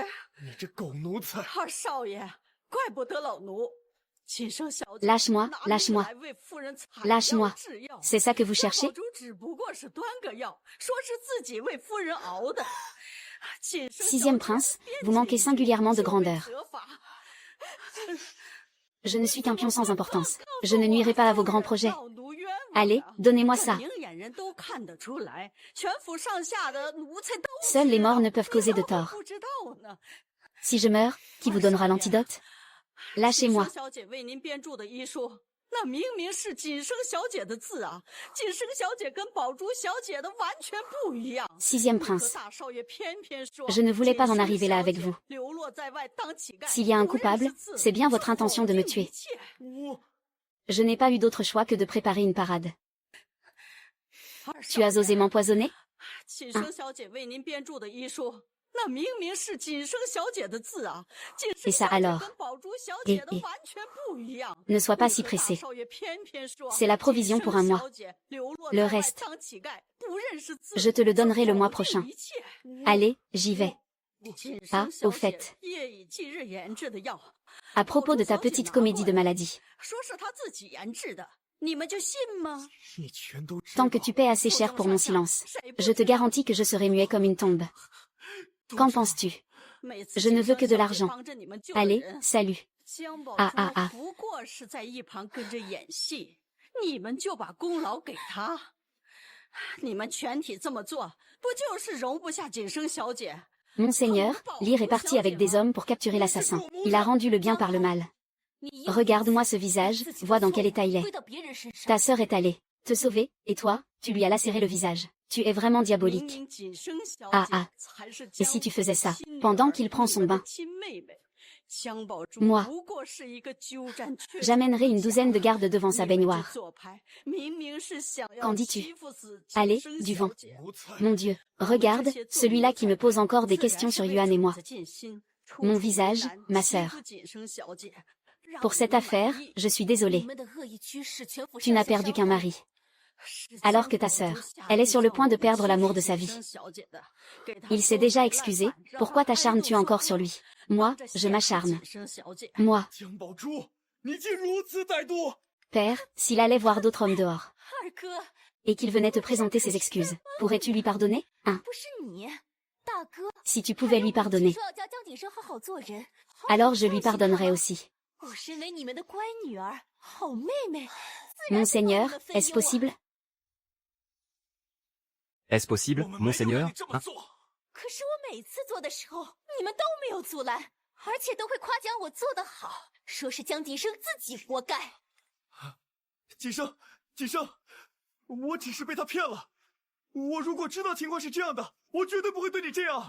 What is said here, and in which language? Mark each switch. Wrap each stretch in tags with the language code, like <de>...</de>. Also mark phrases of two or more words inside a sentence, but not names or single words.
<zh>你这狗奴才！二少爷，怪不得老奴。锦生小姐</zh> <fr>Lâche-moi,</fr> <zh>哪里</zh> <fr>lâche-moi.</fr> <zh>来为夫人采</zh> <fr>Lâche-moi.</fr> <zh>药制药</zh> <fr>C'est ça que vous</fr> <zh>江</zh> <fr>cherchez?</fr> <zh>宝珠只不过是端个药，说是自己为夫人熬的。锦生</zh> <fr>Sixième prince, vous manquez singulièrement de grandeur. Je ne suis qu'un pion sans importance. Je ne nuirai pas à vos grands projets. Allez, donnez-moi ça. Seuls les morts ne peuvent causer de tort. Si je meurs, qui vous donnera l'antidote? Lâchez-moi.</fr> <zh>那明明是锦生小姐的字啊！锦生小姐跟宝珠小姐的完全不一样。</zh> <fr>Sixième prince.</fr> <zh>大少爷偏偏说</zh> <fr>Je ne voulais pas en arriver là avec vous.</fr> <zh>流落在外当乞丐</zh> <fr>S'il y a un coupable, c'est bien votre intention de me tuer. Je n'ai pas eu d'autre choix que de préparer une parade. Tu as osé m'empoisonner?</fr> <zh>锦生小姐为您编著的医书，那明明是锦生小姐的字啊！锦生</zh> <fr>Et ça</fr> <zh>小姐</zh> <fr>alors?</fr> <zh>跟宝珠小姐的</zh> <fr>Et</fr> <zh>完全不一样。</zh> <fr>Ne sois pas si pressé.</fr> <zh>大少爷偏偏说</zh> <fr>C'est la provision pour un mois.</fr> <zh>锦生小姐流落</zh> <fr>Le</fr> <zh>在外</zh> <fr>reste,</fr> <zh>当乞丐，不认识字</zh> <fr>je te le donnerai le mois</fr> <zh>否定</zh> <fr>prochain.</fr> <zh>一切</zh> <fr>Allez, j'y vais.</fr> <zh>锦</zh> <fr>Ah,</fr> <zh>生小</zh> <fr>au</fr> <zh>姐</zh> <fr>fait.</fr> <zh>夜以继日研制的药，</zh> <fr>À propos de ta petite comédie de maladie.</fr> <zh>说是她自己研制的，你们就信吗？你全都知</zh> <fr>Tant que</fr> <zh>道</zh> <fr>tu paies assez cher pour mon silence, je te garantis que je serai muet comme une tombe. Qu'en penses-tu?</fr> <zh>每次</zh> <fr>Je ne veux que de</fr> <zh>锦生小姐</zh> <fr>l'argent.</fr> <zh>帮着你们救了</zh> <fr>Allez,</fr> <zh>人</zh> <fr>salut.</fr> <zh>江宝啊啊啊珠不过是在一旁跟着演戏，你们就把功劳给他。你们全体这么做，不就是容不下锦生小姐？</zh> <fr>Monseigneur, Lyre est parti avec des hommes pour capturer l'assassin. Il a rendu le bien par le mal. Regarde-moi ce visage, vois dans quel état il est. 归到别人身上。 Ta sœur est allée te sauver, et toi, tu lui as lacéré le visage. Tu es vraiment</fr> <zh>明</zh> <fr>diabolique.</fr> <zh>明锦生小 Ah 姐 ah. 才是</zh> <fr>Et si tu faisais ça,</fr> <zh>江宝珠</zh> <fr>pendant</fr> <zh>亲</zh> <fr>qu'il</fr> <zh>女儿</zh> <fr>prend son</fr> <zh>你们的</zh> <fr>bain?</fr> <zh>亲妹妹江宝珠</zh> <fr>Moi.</fr> <zh>不过是一个鸠占鹊</zh> <fr>J'amènerai une douzaine de gardes devant sa</fr> <zh>你们这</zh> <fr>baignoire.</fr> <zh>做派明明是想要</zh> <fr>Qu'en dis-tu?</fr> <zh>欺负死锦</zh> <fr>Allez,</fr> <zh>生</zh> <fr>du</fr> <zh>小</zh> <fr>vent.</fr> <zh>姐奴才！</zh> <fr>Mon Dieu, regarde, celui-là qui me pose encore des questions sur Yuan et moi. Mon visage, ma sœur. Pour cette affaire, je suis</fr> <zh>你</zh> <fr>désolée.</fr> <zh>们的恶意驱使全服</zh> <fr>Tu n'as perdu qu'un mari. Alors que ta sœur, elle est sur le point de perdre l'amour de sa vie. Il s'est déjà excusé, pourquoi t'acharnes-tu encore sur lui? Moi, je m'acharne. Moi,</fr> <zh>江宝珠，你竟如此歹毒！</zh> <fr>père, s'il allait voir d'autres hommes dehors,</fr> <zh>二哥，</zh> <fr>et qu'il venait te présenter ses excuses, pourrais-tu lui pardonner? Hein?</fr> <zh>不是你，大哥。</zh> <fr>Si tu pouvais lui pardonner,</fr> <zh>说要教江景生好好做人，</zh> <fr>alors je lui pardonnerais aussi.</fr> <zh>我身为你们的乖女儿、好妹妹，自然会</zh> <fr>Monseigneur,</fr> <zh>忘了分</zh> <fr>est-ce</fr> <zh>忧啊</zh> <fr>possible? Est-ce possible,</fr> <zh>我们没有让</zh> <fr>monseigneur</fr> <zh>你这么</zh> <fr>Hein?</fr> <zh>做。可是我每次做的时候，你们都没有阻拦，而且都会夸奖我做得好，说是江景生自己活该。锦生，锦生，我只是被他骗了。我如果知道情况是这样的，我绝对不会对你这样。</zh>